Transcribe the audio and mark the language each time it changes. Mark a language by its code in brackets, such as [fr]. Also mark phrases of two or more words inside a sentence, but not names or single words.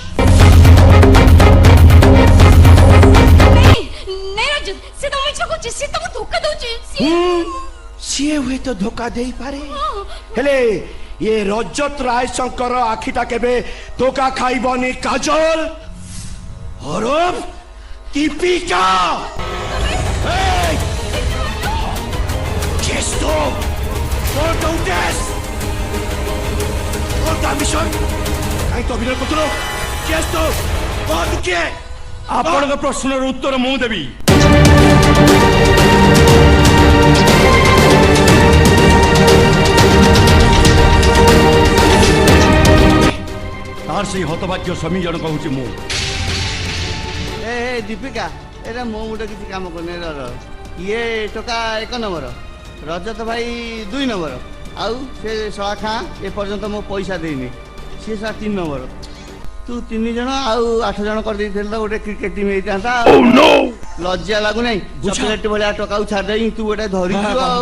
[or] ନାଇଁ ରଜତ ସେ ତମ ମିଛ କହୁଛି ସେ ତମକୁ ଧୋକା ଦଉଛି ସିଏ ହୁଏତ ଧୋକା ଦେଇପାରେ ହେଲେ ଏ ରଜତ ରାୟଶଙ୍କର ଆଖିଟା କେବେ ଧୋକା ଖାଇବନି କାଜଲ ହରଫ ଦୀପିକା। [pt] Hey! Gesto! Volta o teste! Volta a missão! Aí tô virando controle! Gesto! Volta o quê? [or] ଆପଣଙ୍କ ପ୍ରଶ୍ନର ଉତ୍ତର ମୁଁ ଦେବି। ତାର ସେଇ ହତଭାଗ୍ୟ ସ୍ୱାମୀ ଜଣକ ହଉଛି ମୁଁ। ଏ ଦୀପିକା ଏଇଟା ମୋ ମୁଣ୍ଡ କିଛି କାମ କରୁନି ଇଏ ଟୋକା 1 ନମ୍ବର ରଜତ ଭାଇ 2 ନମ୍ବର ଆଉ ସେ ଶଳା ଖାଁ ଏପର୍ଯ୍ୟନ୍ତ ମୋ ପଇସା ଦେଇନି ସିଏ ଶଳା 3 ନମ୍ବର ତୁ 3 ଜଣ ଆଉ 8 ଜଣ କରିଦେଇଥିଲେ ତ ଗୋଟେ [en] cricket team [or] ହେଇଥାନ୍ତା ଲଜ୍ଜା ଲାଗୁନାହିଁ ଚକୋଲେଟ ଭଳିଆ ଟୋକାକୁ ଛାଡ଼ିଦେଇ ତୁ ଗୋଟେ ଧରିଛୁ ଆଉ